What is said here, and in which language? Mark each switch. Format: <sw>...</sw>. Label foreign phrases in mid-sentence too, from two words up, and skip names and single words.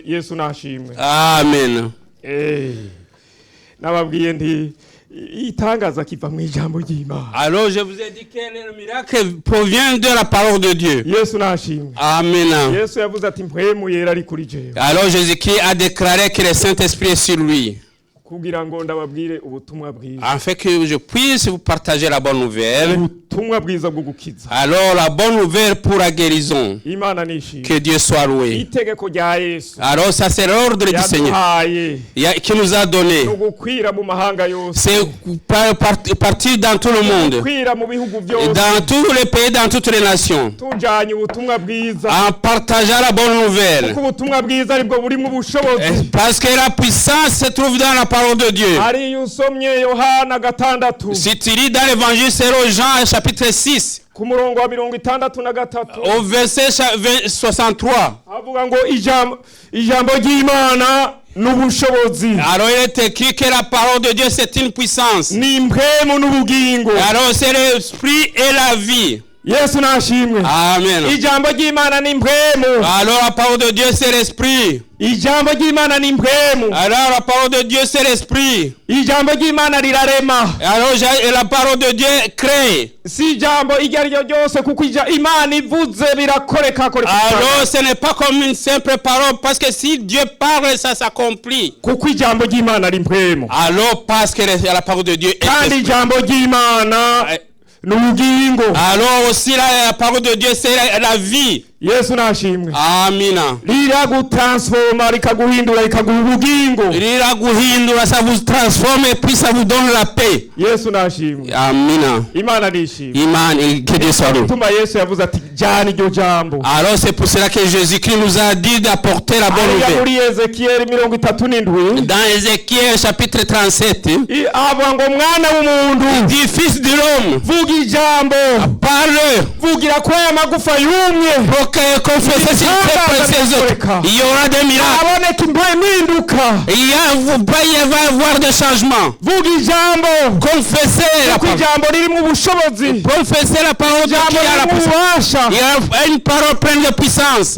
<rw>Yesu nashimwe. Amen. Nababwiye nti itangaza kiva mu ijambo ry'Imana.</rw> <fr>Alors je vous ai dit que le miracle provient de la parole de Dieu.</fr> <rw>Yesu nashimwe. Amen. Yesu yavuze ati mpwemu yera ari kuri jewe.</rw> <fr>Alors Jésus-Christ a déclaré que le Saint-Esprit est sur lui.</fr> <rw>Kugira ngo ndababwire ubutumwa bwiza.</rw> <fr>Afin que je puisse vous partager la bonne nouvelle.</fr> <rw>Ubutumwa bwiza bwo gukiza.</rw> <fr>Alors la bonne nouvelle pour la guérison.</fr> <rw>Imana nishimwe.</rw> <fr>Que Dieu soit loué.</fr> <rw>Itegeko rya Yesu.</rw> <fr>Alors ça c'est l'ordre du Seigneur qui nous a donné. C'est partir dans tout le monde. Dans tous les pays, dans toutes les nations. En partageant la bonne nouvelle. Parce que la puissance se trouve dans la parole de Dieu. Si tu lis dans l'évangile selon Jean chapitre 6, au verset 63, alors il est écrit que la parole de Dieu c'est une puissance. Alors c'est l'esprit et la vie.</fr> <rw>Yesu nashimwe. Amen. Ijambo ry'Imana ni mpwemu.</rw> <fr>Alors la parole de Dieu c'est l'esprit.</fr> <rw>Ijambo ry'Imana ni mpwemu.</rw> <fr>Alors la parole de Dieu c'est l'esprit.</fr> <rw>Ijambo ry'Imana rirarema.</rw> <fr>Alors la parole de Dieu crée.</fr> <rw>Si ijambo iryaryo ryose kuko Imana ivuze birakoreka.</rw> <fr>Alors ce n'est pas comme une simple parole parce que si Dieu parle ça s'accomplit.</fr> <rw>Kuko ijambo ry'Imana ari mpwemu.</rw> <fr>Alors parce que la parole de Dieu est</fr> <rw>kandi ijambo ry'Imana</rw> <fr>alors aussi la parole de Dieu c'est la vie.</fr> <rw>Yesu nashimwe. Amina. Liragutransforma likaguhindura likaguha ubugingo.</rw> <fr>Liraguhindura ça vous transforme et puis ça vous donne la paix.</fr> <rw>Yesu nashimwe. Amina. Imana nishimwe.</rw> <fr>Imana que Dieu soit loué.</fr> <rw>Tuma Yesu yavuze ati jana iryo jambo.</rw> <fr>Alors c'est pour cela que Jésus-Christ nous a dit d'apporter la bonne nouvelle.</fr> <rw>Muri Ezekiel 37.</rw> <fr>Dans Ézéchiel chapitre 37.</fr> <rw>Avuga ngo mwana w'umuntu.</rw> <fr>Dit fils de l'homme.</fr> <rw>Vuga ijambo.</rw> <fr>Parle.</fr> <rw>Vugira kwa amagufa yumye.</rw> <fr>Il y aura des miracles. Il va y avoir des changements. Confessez la parole. Confessez la parole de Dieu qui a la puissance. Il y a une parole pleine de puissance.</fr>